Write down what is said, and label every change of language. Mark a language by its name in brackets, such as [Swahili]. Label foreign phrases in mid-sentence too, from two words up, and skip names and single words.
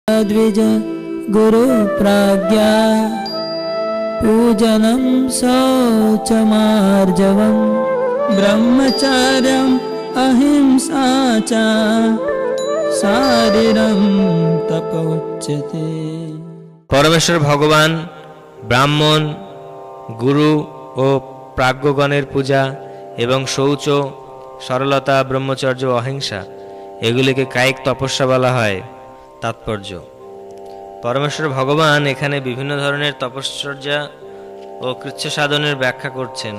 [Sanskrit] द्विज गुरु प्राज्ञा पूजनं शौचमार्जवम् ब्रह्मचर्यम् अहिंसा च शारीरं तप उच्यते। [Bangla] পরমেশ্বর ভগবান ব্রাহ্মণ গুরু ও প্রাজ্ঞগণের পূজা এবং শৌচ সরলতা ব্রহ্মচর্য অহিংসা এগুলিকে কায়িক তপস্যা বলা হয়। তাৎপর্য: পরমেশ্বর ভগবান এখানে বিভিন্ন ধরনের তপশ্চর্যা ও কৃচ্ছ সাধনের ব্যাখ্যা করছেন।